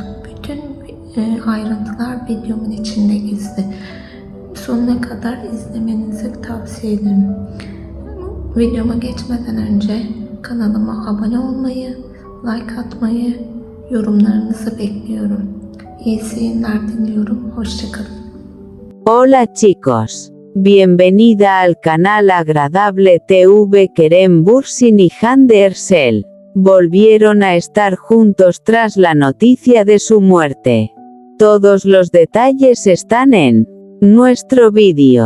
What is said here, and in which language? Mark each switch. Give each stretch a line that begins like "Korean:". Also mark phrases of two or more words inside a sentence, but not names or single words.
Turkish: Bütün ayrıntılar videomun içinde gizli. Sonuna kadar izlemenizi tavsiye ederim. Videoma geçmeden önce kanalıma abone olmayı, like atmayı, yorumlarınızı bekliyorum. İyi seyirler diliyorum. Hoşçakalın.
Spanish: Hola chicos. Bienvenida al canal Agradable TV. Kerem Bürsin y Hande Erçel volvieron a estar juntos tras la noticia de su muerte. Todos los detalles están en nuestro vídeo.